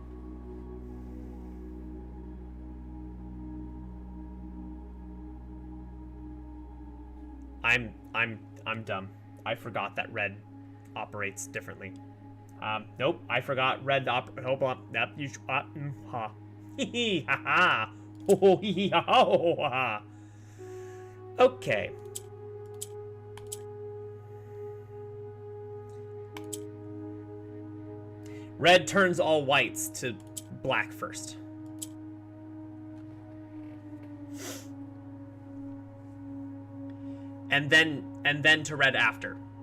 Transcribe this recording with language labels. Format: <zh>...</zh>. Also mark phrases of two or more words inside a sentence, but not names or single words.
<en>I'm dumb. I forgot that red operates differently. Nope, I forgot red hold on. Yep, you ha. Hee hee ha ha. Ho hee hee ha ho ha. Okay. Red turns all whites to black first. And then to red after.</en>